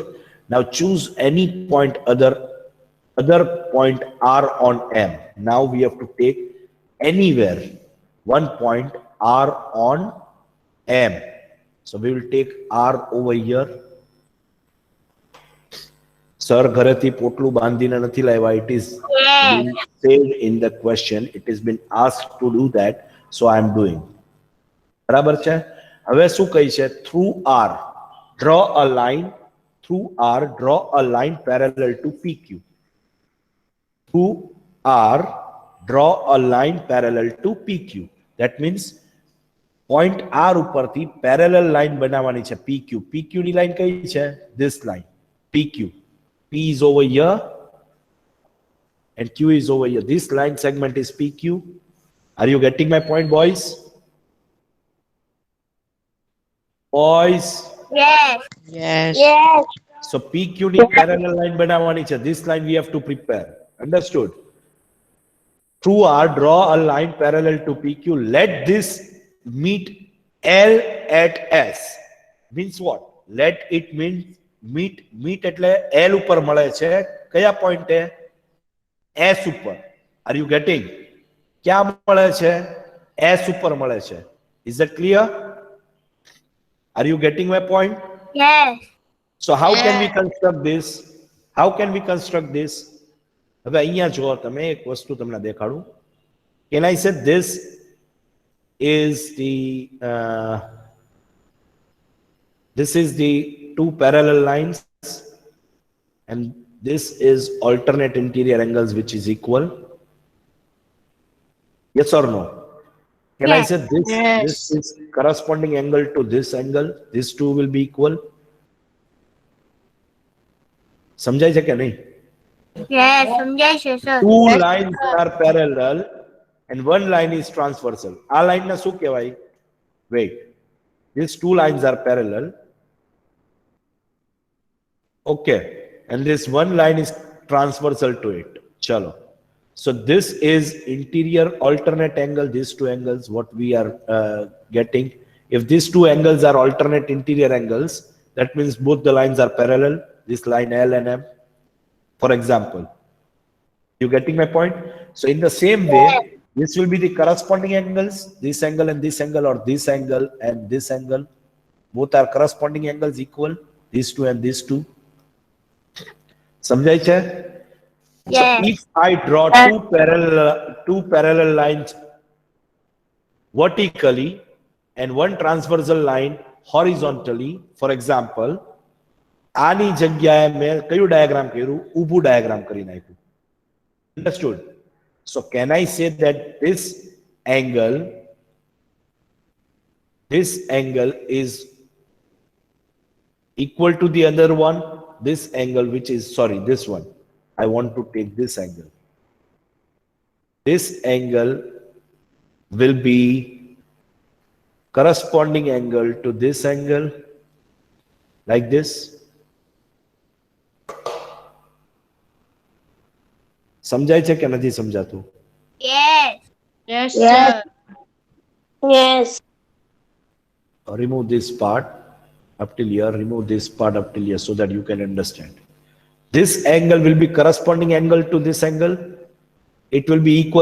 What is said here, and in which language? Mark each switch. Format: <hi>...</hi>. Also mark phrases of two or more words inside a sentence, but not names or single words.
<en>Now choose any point other point R on M. Now we have to take anywhere one point R on M. So we will take R over here. Sir,</en> <gu>ઘરેથી પોટલું બાંધીને નથી લાવ્યા.</gu> <en>It is being said in the question. It has been asked to do that. So I am doing.</en> <gu>બરાબર છે? હવે શું કહી છે?</gu> <en>Through R, draw a line. Through R, draw a line parallel to PQ. Through R, draw a line parallel to PQ. That means point R</en> <gu>ઉપરથી</gu> <en>parallel line</en> <gu>બનાવવાની છે PQ. PQ ની line કઈ છે?</gu> <en>This line, PQ. P is over here and Q is over here. This line segment is PQ. Are you getting my point, boys? Boys? Yes. Yes. Yes.</en> <gu>So PQ ની</gu> <en>parallel line</en> <gu>બનાવવાની છે.</gu> <en>This line we have to prepare. Understood? Through R, draw a line parallel to PQ. Let this meet L at S. Means what? Let it meet</en> <gu>એટલે L ઉપર મળે છે. કયા પોઈન્ટે? S ઉપર.</gu> <en>Are you getting?</en> <gu>ક્યાં મળે છે? S ઉપર મળે છે.</gu> <en>Is that clear? Are you getting my point? Yes. So how can we construct this? How can we construct this?</en> <gu>હવે અહીંયા જો તમે એક વસ્તુ તમને દેખાડું.</gu> <en>Can I say this is the two parallel lines and this is alternate interior angles which is equal? Yes or no? Can I Yes. say this? Yes. This is corresponding angle to this angle. These two will be equal.</en> <gu>સમજાય છે કે નહીં? Yes. સમજાય છે,</gu> <en>sir. Two lines are parallel and one line is transversal.</en> <gu>આ line ને શું કહેવાય?</gu> <en>Wait. These two lines are parallel. Okay. And this one line is transversal to it. Chalo. So this is interior alternate angle, these two angles, what we are getting. If these two angles are alternate interior angles, That means both the lines are parallel, this line L and M, for example. You getting my point? So in the same way, this will be the corresponding angles, this angle and this angle, or this angle and this angle. Both are corresponding angles equal, these two and these two.</en> <gu>સમજાય છે?</gu> <en>So Yes. if I draw two parallel lines vertically and one transversal line horizontally, for example,</en> <gu>આની જગ્યાએ મેં કયું ડાયાગ્રામ કર્યું? ઊભું ડાયાગ્રામ કરી નાખ્યું.</gu> <en>Understood? So can I say that this angle is equal to the other one? This angle, which is, sorry, this one. I want to take this angle. This angle will be corresponding angle to this angle, like this.</en> <gu>સમજાય છે કે નથી સમજાતું?</gu> <en>Yes. Yes, sir. Yes. Remove this part up till here, remove this part up till here so that you can understand. This angle will be corresponding angle to this angle. It will be equal.</en>